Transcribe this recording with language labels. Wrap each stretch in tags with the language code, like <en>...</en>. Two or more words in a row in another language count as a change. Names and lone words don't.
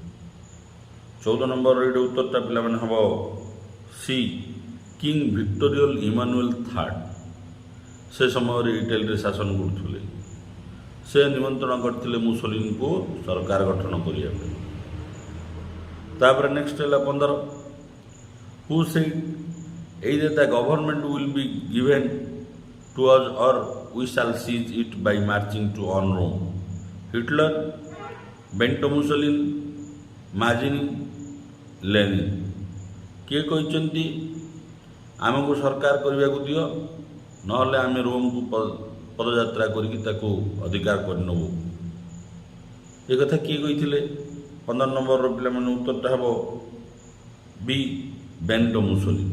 <or>14 ନମ୍ବରର ଏଇଟା ଉତ୍ତରଟା ପିଲାମାନେ ହେବ ସି କିଙ୍ଗ ଭିକ୍ଟୋରିଆଲ ଇମାନୁଏଲ ଥାର୍ଡ଼। ସେ ସମୟରେ ଇଟାଲୀରେ ଶାସନ କରୁଥିଲେ। ସେ ନିମନ୍ତ୍ରଣ କରିଥିଲେ ମୁସୋଲିନିଙ୍କୁ ସରକାର ଗଠନ କରିବା ପାଇଁ। ତାପରେ ନେକ୍ସଟ ହେଲା 15।</or> <en>who said either the government will be given to us or we shall seize it by marching to on Rome? Hitler, Benito Mussolini, Mazzini, Lenin?</en> <or>କିଏ କହିଛନ୍ତି ଆମକୁ ସରକାର କରିବାକୁ ଦିଅ, ନହେଲେ ଆମେ ରୋମକୁ ପଦଯାତ୍ରା କରିକି ତାକୁ ଅଧିକାର କରିନେବୁ? ଏ କଥା କିଏ କହିଥିଲେ? 15 ନମ୍ବରର ପିଲାମାନେ ଉତ୍ତରଟା ହେବ ବି ବେନିଟୋ ମୁସୋଲିନି।</or>